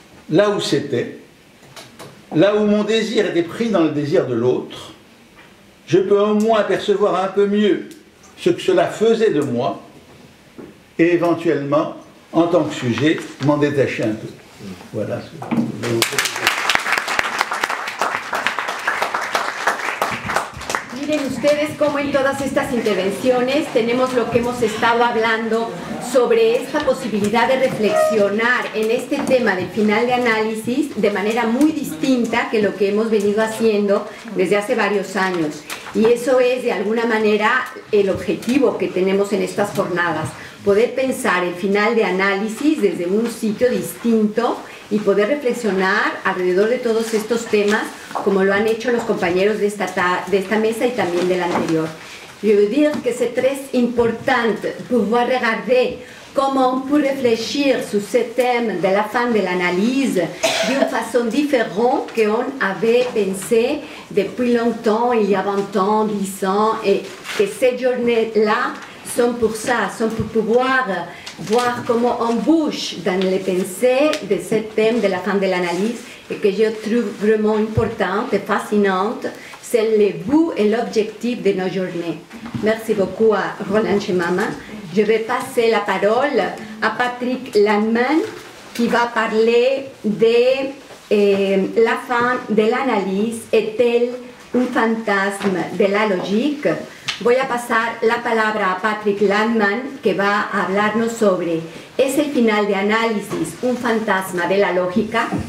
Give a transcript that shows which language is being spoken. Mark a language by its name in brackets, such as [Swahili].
[French] Là où c'était, là où mon désir était pris dans le désir de l'autre, je peux au moins percevoir un peu mieux ce que cela faisait de moi et éventuellement, en tant que sujet, m'en détacher un peu. Voilà ce que je vais vous proposer. [Spanish] Miren ustedes cómo en todas estas intervenciones tenemos lo que hemos estado hablando sobre esta posibilidad de reflexionar en este tema del final de análisis de manera muy distinta que lo que hemos venido haciendo desde hace varios años. Y eso es de alguna manera el objetivo que tenemos en estas jornadas, poder pensar el final de análisis desde un sitio distinto y poder reflexionar alrededor de todos estos temas como lo han hecho los compañeros de esta mesa y también de la anterior. [French] Je veux dire que c'est très important pouvoir regarder comment on peut réfléchir sur ce thème de la fin de l'analyse d'une façon différente qu'on avait pensé depuis longtemps, il y a 20 ans, 10 ans, et que ces journées-là sont pour ça, sont pour pouvoir voir comment on bouge dans les pensées de ce thème de la fin de l'analyse et que je trouve vraiment importante et fascinante, c'est le but et l'objectif de nos journées. Merci beaucoup à Roland Chemama. Je vais passer la parole à Patrick Landman qui va parler de la fin de l'analyse est-elle un fantasme de la logique. [Spanish] Voy a pasar la palabra a Patrick Landman, que va a hablarnos sobre ¿es el final de análisis un fantasma de la lógica?